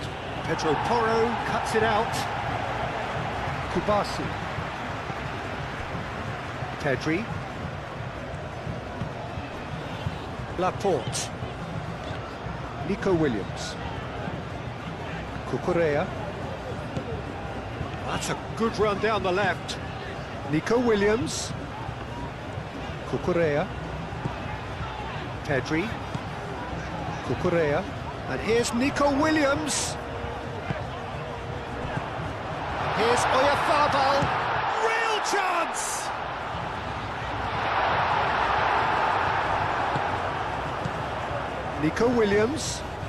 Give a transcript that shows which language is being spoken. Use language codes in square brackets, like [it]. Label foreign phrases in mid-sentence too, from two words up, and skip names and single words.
[en] Pedro Porro cuts it out. Kubasi. Pedri. Laporte. Nico Williams. Cucurella. That's a good run down the left. Nico Williams. Cucurella. Pedri. Cucurella. And here's Nico Williams. Here's Oyarzabal. Real chance! Nico Williams.